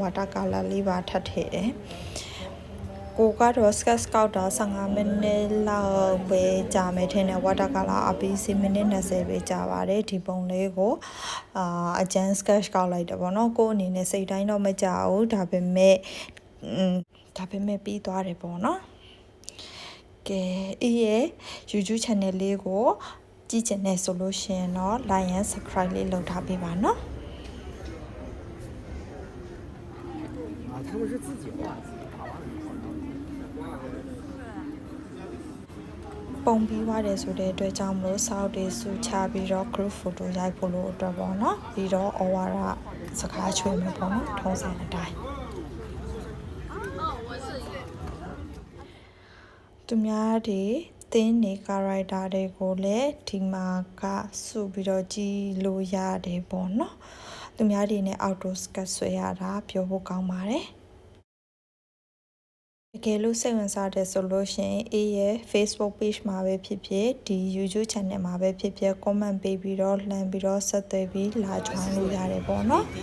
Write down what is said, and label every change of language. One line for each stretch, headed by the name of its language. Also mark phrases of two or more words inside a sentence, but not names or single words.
English: water color
Burmese: လေးပါထပ်ထည့်တယ်ကိုကတော့ sketch ကောက်တာ15မိနစ်လောက်ပဲကြာမယ်ထင်တယ်
English: water color
Burmese: အပြီး10မိနစ်20ပဲကြာပါတယ်ဒီပုံလေးကိုအကျန်း sketch ကောက်လိုက်တယ်ပေါ့နော်ကိုအနေနဲ့စိတ်တိုင်းတော့မကြဘူးဒါပေမဲ့ ပြီးသွားတယ်ပေါ့နော်ကဲရဲ့
English: YouTube channel
Burmese: လေးကိုကြည့်ချင်တဲ့ဆိုလို့ရှိရင်တော့
English: like and subscribe
Burmese: လေးလုပ်ထားပေးပါနော်
Chinese: 他们是自己画
Burmese: ပုံပြီးသွားတယ်ဆိုတဲ့အတွက်ကြောင့်မလို့စောက်တွေစုချပြီးတော့
English: group photo
Burmese: ရိုက်ဖို့လို့အတွက်ပေါ့နော်ပြီးတော့ over စကားချွေမယ်ပေါ့နော်ထုံးစံအတိုင်း သူများတွေတင်းနေ character တွေကိုလည်းဒီမှာကစုပြီးတော့ကြည်လို့ရတယ်ပေါ့နော်သူများတွေနဲ့
English: outdoor sketch
Burmese: ဆွဲရတာပြောဖို့ကောင်းပါတယ်တကယ်လို့စိတ်ဝင်စားတယ်ဆိုလို့ရှိရင်ရဲ့
English: Facebook page
Burmese: မှာပဲဖြစ်ဖြစ်ဒီ
English: YouTube channel
Burmese: မှာပဲဖြစ်ဖြစ် comment ပေးပြီးတော့လှမ်းပြီးတော့ဆက်သွယ်ပြီးလာ join လို့ရတယ်ပေါ့နော်